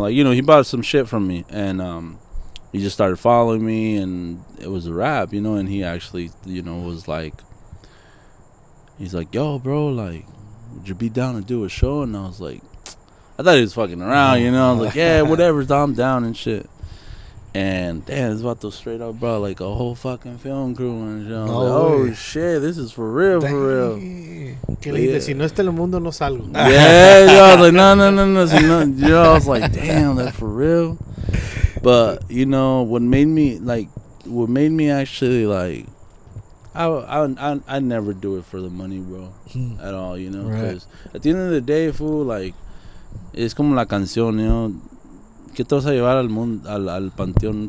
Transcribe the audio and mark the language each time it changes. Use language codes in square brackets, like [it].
[en] Like, he bought some shit from me, and he just started following me, and it was a wrap, And he actually, was like, he's like, "Yo, bro, like, would you be down to do a show?" And I was like, I thought he was fucking around, I was like, "Yeah, whatever, I'm down and shit." And damn, it's about to straight up, bro, like a whole fucking film crew and shit. I was like, "Oh shit, this is for real, for real." [es] ¿Qué le dijiste? Si no está en el mundo, no salgo. [en] Yeah, I was like, no. Si no, I was like, damn, that for real. But what made me actually like, I never do it for the money, bro, at all, because at the end of the day, fool, like, [es] es como la canción, ¿qué te vas a llevar al mundo, al panteón?